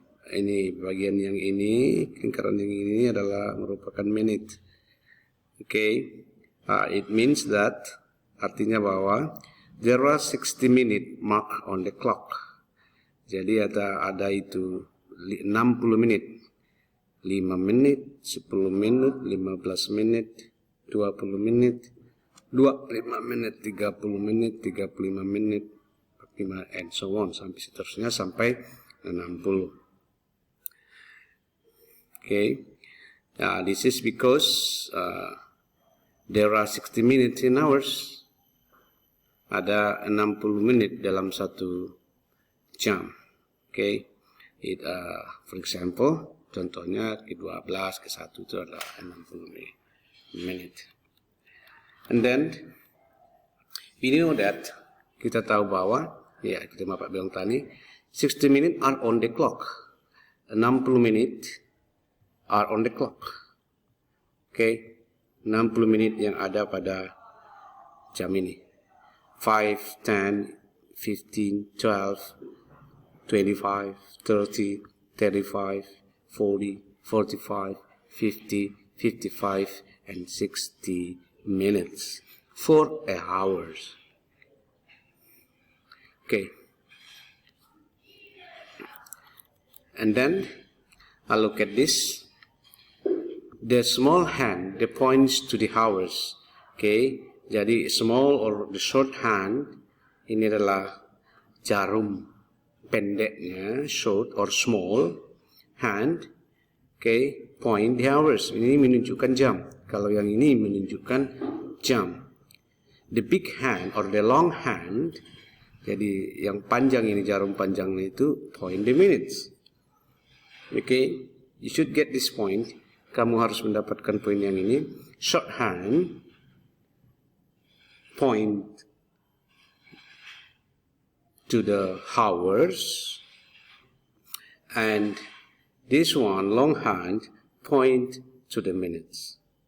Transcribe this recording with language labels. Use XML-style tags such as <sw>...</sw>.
<id>Ini bagian yang ini, lingkaran yang ini adalah merupakan menit.</id> <en>Okay, it means that,</en> <id>artinya bahwa</id> <en>there are 60 minute mark on the clock.</en> <id>Jadi ada itu 60 menit, 5 menit, 10 menit, 15 menit, 20 menit, 25 menit, 30 menit, 35 menit, 45,</id> <en>and so on,</en> <id>sampai seterusnya sampai 60.</id> <en>Okay, this is because there are 60 minutes in hours.</en> <id>Ada 60 menit dalam satu jam.</id> <en>Okay, for example,</en> <id>contohnya ke-12, ke-1 itu adalah 60 menit.</id> <en>And then we know that,</en> <id>kita tahu bahwa, ya kita Bapak bilang tadi,</id> <en>60 minutes are on the clock. 60 menit are on the clock.</en> <id>Okay, 60 menit yang ada pada jam ini.</id> <en>5, 10, 15, 12, 25, 30, 35, 40, 45, 50, 55, and 60 minutes. 4 hours. Okay. And then, I look at this. The small hand, that points to the hours. Okay. Jadi, small or the short hand,</en> <id>ini adalah jarum pendeknya,</id> <en>short or small hand. Okay. Point the hours.</en> <id>Ini menunjukkan jam. Kalau yang ini menunjukkan jam.</id> <en>The big hand or the long hand,</en> <id>jadi yang panjang ini, jarum panjangnya itu</id> <en>point the minutes. Okay, you should get this point.</en> <id>Kamu harus mendapatkan poin yang ini.</id> <en>Short hand point to the hours, and this one, long hand, point to the minutes.</en>